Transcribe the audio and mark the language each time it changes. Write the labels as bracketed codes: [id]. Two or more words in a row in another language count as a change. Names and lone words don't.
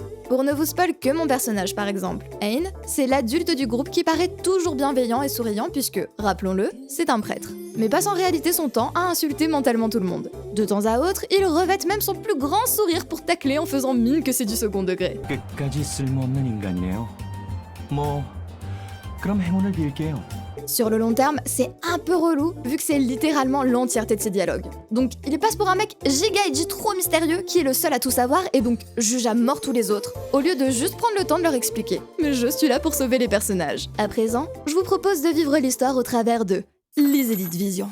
[fr] Pour ne vous spoil que mon personnage par exemple, Ain, c'est l'adulte du groupe qui paraît toujours bienveillant et souriant puisque, rappelons-le, c'est un prêtre. Mais passe en réalité son temps à insulter mentalement tout le monde. De temps à autre, il revête même son plus grand sourire pour tacler en faisant mine que c'est du second degré. [ko] 끝까지 쓸모없는 인간이네요. 뭐 그럼 행운을 빌게요. [fr] Sur le long terme, c'est un peu relou vu que c'est littéralement l'entièreté de ses dialogues. Donc il passe pour un mec [en] giga edgy [fr] trop mystérieux qui est le seul à tout savoir et donc juge à mort tous les autres, au lieu de juste prendre le temps de leur expliquer. Mais je suis là pour sauver les personnages. À présent, je vous propose de vivre l'histoire au travers de les Elite Vision.